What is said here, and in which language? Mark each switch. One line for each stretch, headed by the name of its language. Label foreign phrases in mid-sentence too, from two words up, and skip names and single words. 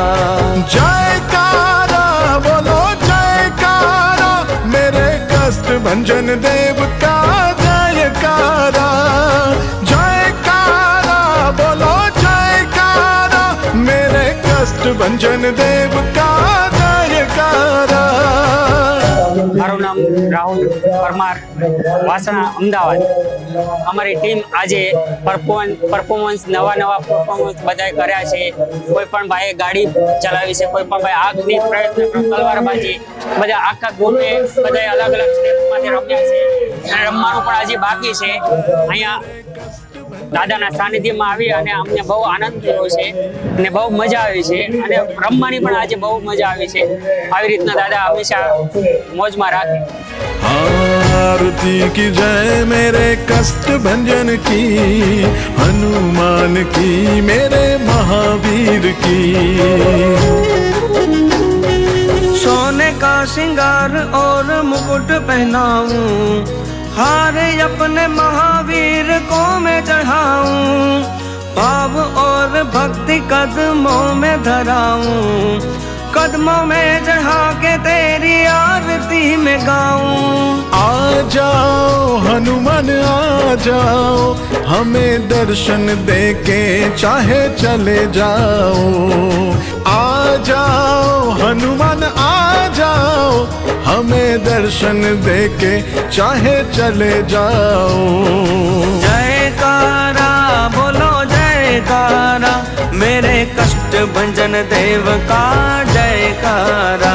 Hindi: जयकारा बोलो जयकारा मेरे कष्ट भंजन देव का जयकारा। जयकारा बोलो जयकारा मेरे कष्ट भंजन देव का जयकारा।
Gujarati: મારું નામ રાહુલ પરમાર, વાસણા, અમદાવાદ। અમારી ટીમ આજે પરફોર્મન્સ નવા પરફોર્મન્સ બધાએ કર્યા છે। કોઈ પણ ભાઈએ ગાડી ચલાવી છે, કોઈ પણ ભાઈ આગની પ્રયત્ન તલવારબાજી, બધા આખા ગ્રુપે બધાએ અલગ અલગ સ્ટેપમાંથી રમ્યા છે અને રમવાનું પણ આજે બાકી છે। અહીંયા દાદાના સાનિધ્યમાં આવી અને અમને બહુ આનંદ થયો છે અને બહુ મજા આવી છે અને રમવાની પણ આજે બહુ મજા આવી છે। આવી રીતના દાદા હંમેશા મોજમાં રાખે।
Hindi: आरती की जय मेरे कष्ट भंजन की, हनुमान की मेरे महावीर की। सोने का श्रृंगार और मुकुट पहनाऊं, हार अपने महावीर को मैं चढ़ाऊं। भाव और भक्ति कदमों में धराऊं, कदमों में चढ़ा के तेरी आरती में गाऊं। आ जाओ हनुमान आ जाओ, हमें दर्शन दे के चाहे चले जाओ। आ जाओ हनुमान आ जाओ, हमें दर्शन दे के चाहे चले जाओ। जयकारा बोलो जयकारा मेरे कष्ट भंजन देव का जयकारा।